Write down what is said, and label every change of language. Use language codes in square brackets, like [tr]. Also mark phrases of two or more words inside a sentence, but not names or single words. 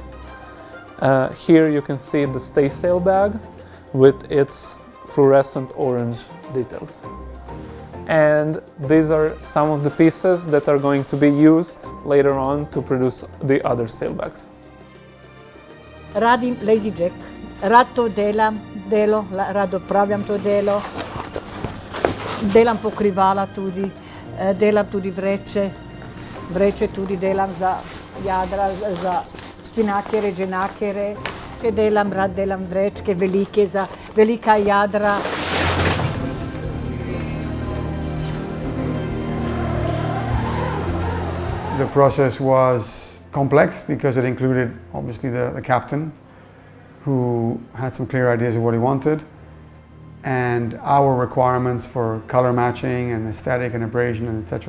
[en] Here you can see the staysail bag with its fluorescent orange details. And these are some of the pieces that are going to be used later on to produce the other sailbags. [sl] Radim [en] lazy jack, [sl] rad to delam, rad opravljam to delo, delam pokrivala tudi, delam tudi vreče tudi delam za jadra, za spinakere, dženakere, če rad delam vrečke velike za velika jadra. [en] The process was complex because it included obviously the captain, who had some clear ideas of what he wanted, and our requirements for color matching and aesthetic and abrasion and etc.